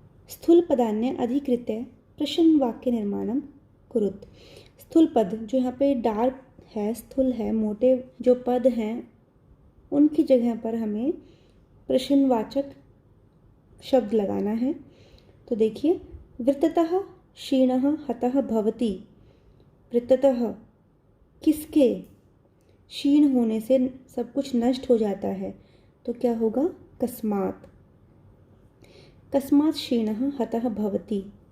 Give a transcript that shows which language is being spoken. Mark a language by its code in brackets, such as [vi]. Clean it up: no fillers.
[sa] स्थूल पदान्य अधिकृत्य प्रश्न वाक्य निर्माणम कुरुत। [hi] स्थूल पद जो यहाँ पे डार्क है, स्थूल है, मोटे जो पद हैं उनकी जगह पर हमें प्रश्नवाचक शब्द लगाना है। तो देखिए, [sa] वृत्ततः क्षीणः हतः भवति, वृत्ततः [hi] किसके? क्षीण होने से सब कुछ नष्ट हो जाता है, तो क्या होगा? [sa] कस्मात्, कस्मात् क्षीणः हतः भवति।